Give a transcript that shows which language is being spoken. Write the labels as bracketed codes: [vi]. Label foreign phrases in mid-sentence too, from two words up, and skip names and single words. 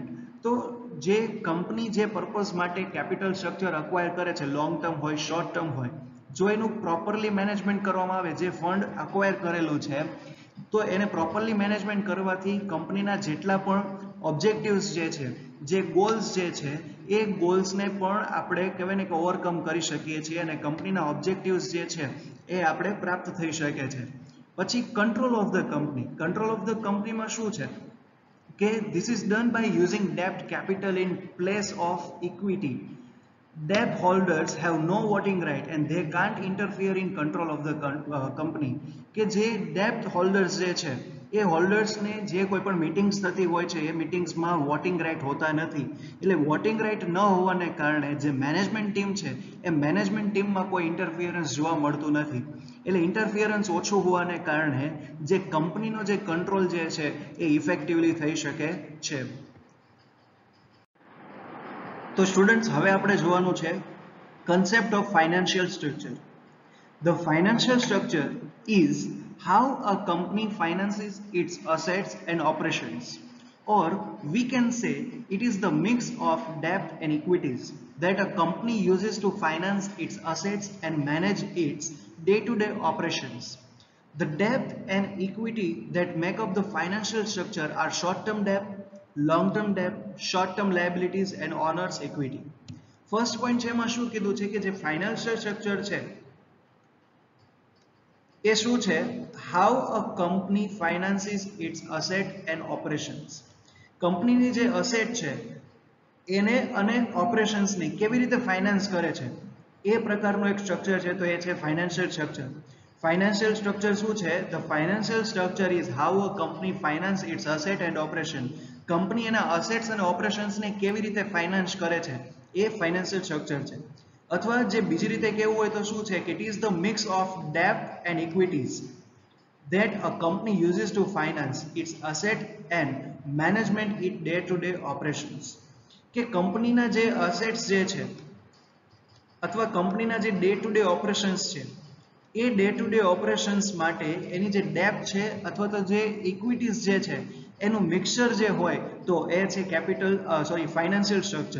[gu] તો જે કંપની જે પર્પઝ માટે [en] capital structure acquire [gu] કરે છે, [en] long term [gu] હોય, [en] short term [gu] હોય, જો એનું [en] properly management [gu] કરવામાં આવે, જે [en] fund acquire [gu] કરેલું છે તો એને [en] properly management [gu] કરવાથી કંપનીના જેટલા પણ ઓબ્જેક્ટિવ્સ જે છે, જે ગોલ્સ જે છે એ ગોલ્સને પણ આપણે કહેવાય ને કે ઓવરકમ કરી શકીએ છીએ અને કંપનીના ઓબ્જેક્ટિવ્સ જે છે એ આપણે પ્રાપ્ત થઈ શકે છે. [en] પછી control of the company. control of the companyમાં [gu] શું છે કે [en] this is done by using debt capital in place of equity. Debt holders have no voting right and they can't interfere in control of the company. [gu] કે જે [en] debt holders [gu] જે છે એ હોલ્ડર્સને જે કોઈ પણ મીટિંગ્સ થતી હોય છે એ મીટિંગ્સમાં [en] voting right [gu] હોતા નથી. એટલે [en] voting right [gu] ન હોવાને કારણે જે [en] management team [gu] છે એ [en] management teamમાં [gu] કોઈ ઇન્ટરફિયરન્સ જોવા મળતું નથી. એટલે ઇન્ટરફિયરન્સ ઓછું હોવાને કારણે જે કંપનીનો જે કંટ્રોલ જે છે એ ઇફેક્ટિવલી થઈ શકે છે. તો સ્ટુડન્ટ્સ, હવે આપણે જોવાનું છે [en] concept of financial structure. The financial structure is how a company finances its assets and operations, or we can say it is the mix of debt and equities that a company uses to finance its assets and manage its day-to-day operations. The debt and equity that make up the financial structure are short-term debt, long term debt, short term liabilities and owners equity. first point [gu] છે એમાં શું કીધું છે કે જે [en] financial structure [gu] છે એ શું છે? [en] How a company finances its asset and operations. [gu] કંપનીની જે અસેટ છે એને અને ઓપરેશન્સની કેવી રીતે ફાઇનાન્સ કરે છે એ પ્રકારનું એક સ્ટ્રક્ચર છે, તો એ છે [en] financial structure. financial structure [gu] શું છે? [en] The financial structure is how a company finance its asset and operation. [gu] કંપની એના અસેટ્સ અને ઓપરેશન્સને કેવી રીતે ફાઇનાન્સ કરે છે એ [en] financial structure [gu] છે. અથવા જે બીજી રીતે કહેવું હોય તો શું છે કે [en] it is the mix of debt and equities that a company uses to finance its asset and management its day-to-day operations. [gu] કે કંપનીના જે અસેટ્સ જે છે અથવા કંપનીના જે [en] day to day operations [gu] છે એ [en] day to day operations [gu] માટે એની જે ડેપ્ટ છે અથવા તો જે ઇક્વિટીઝ જે છે એનું મિક્સચર જે હોય તો એ છે [en] financial structure.